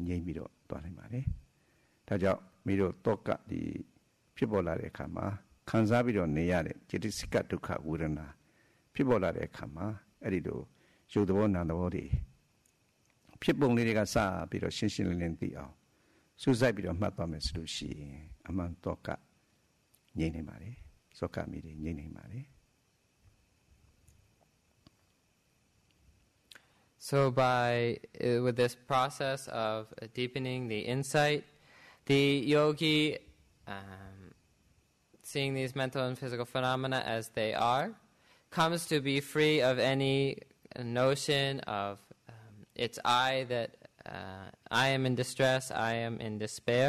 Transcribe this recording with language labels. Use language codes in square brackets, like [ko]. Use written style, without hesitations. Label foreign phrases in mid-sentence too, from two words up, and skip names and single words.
[my] ငြိမ့်ပြီးတော့သွားနိုင်ပါတယ်ဒါကြောင့်မိတို့သောကဒီဖြစ်ပေါ်လာတဲ့အခါမှာခံစားပြီးတော့နေရတဲ့จิตစိကဒုက္ခဝေဒနာဖြစ်ပေါ်လာတဲ့အခါမှာအဲ့ဒီလိုရုပ်သဘောနာမ်သဘောတွေဖြစ်ပုံလေးတွေကစပြီးတော့ရှင်းရှင်းလင်းလင်းသိအောင်စူးစိုက်ပြီးတော့မှတ်သွားမယ်ဆိုလို့ရှိရင်အမှန်သောကငြိမ့်နေပါတယ်သောကမိတွေငြိမ့်နေပါတယ် [en] So with this process of deepening the insight, the yogi, seeing these mental and physical phenomena as they are, comes to be free of any notion of it's I that I am in distress, I am in despair.